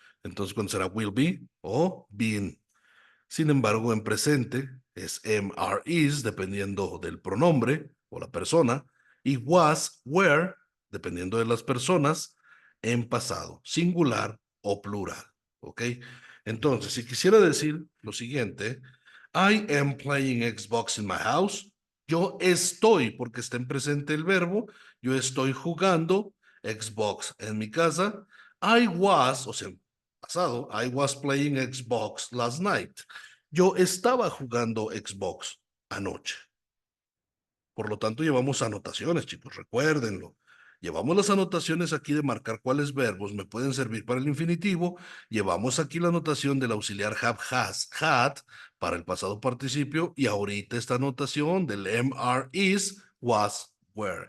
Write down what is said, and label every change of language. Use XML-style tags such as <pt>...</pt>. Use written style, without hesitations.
<es>Entonces, cuando será will be o been. Sin embargo, en presente es am, are, is, dependiendo del pronombre o la persona, y was, were, dependiendo de las personas, en pasado, singular o plural. ¿Ok? Entonces, si quisiera decir lo siguiente,</es> <en>I am playing Xbox in my house.</en> <es>Yo estoy, porque está en presente el verbo, yo estoy jugando Xbox en mi casa.</es> <en>I was,</en> <es>o sea, pasado,</es> <en>I was playing Xbox last night.</en> <es>Yo estaba jugando Xbox anoche. Por lo tanto, llevamos anotaciones, chicos, recuérdenlo. Llevamos las anotaciones aquí de marcar cuáles verbos me pueden servir para el infinitivo. Llevamos aquí la anotación del auxiliar have, has, had para el pasado participio y ahorita esta anotación del am, are, is, was, were.</es>